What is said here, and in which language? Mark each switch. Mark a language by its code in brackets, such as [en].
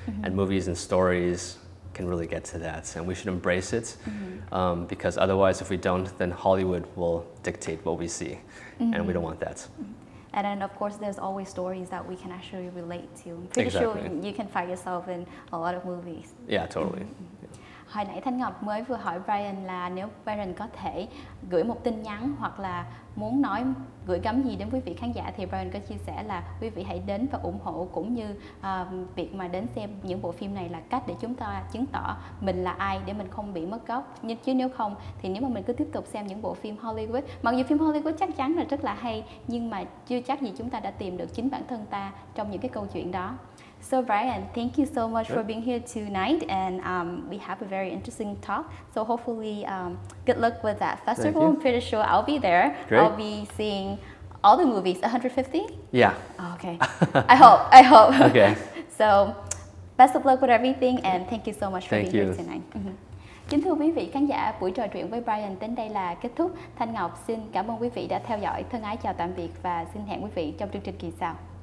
[en] And movies and stories can really get to that, and we should embrace it, because otherwise, if we don't, then Hollywood will dictate what we see, and we don't want that. And then, of course, there's always stories that we can actually relate to. I'm pretty sure you can find yourself in a lot of movies. Yeah, totally. [vi] Hồi nãy Thanh Ngọc mới vừa hỏi Brian là nếu Brian có thể gửi một tin nhắn hoặc là muốn gửi gắm gì đến quý vị khán giả thì Brian có chia sẻ là quý vị hãy đến và ủng hộ, cũng như việc mà đến xem những bộ phim này là cách để chúng ta chứng tỏ mình là ai để mình không bị mất gốc. Chứ nếu không thì nếu mà mình cứ tiếp tục xem những bộ phim Hollywood, mặc dù phim Hollywood chắc chắn là rất là hay, nhưng mà chưa chắc gì chúng ta đã tìm được chính bản thân ta trong những cái câu chuyện đó. [en] So Brian, thank you so much for being here tonight, and we have a very interesting talk. So hopefully, good luck with that festival. I'm pretty sure I'll be there. Great. I'll be seeing all the movies. 150? Yeah. Okay. I hope. Okay. So, best of luck with everything, and thank you so much for being here tonight. [vi] Kính thưa quý vị khán giả, buổi trò chuyện với Brian đến đây là kết thúc. Thanh Ngọc xin cảm ơn quý vị đã theo dõi. Thân ái chào tạm biệt và xin hẹn quý vị trong chương trình kỳ sau.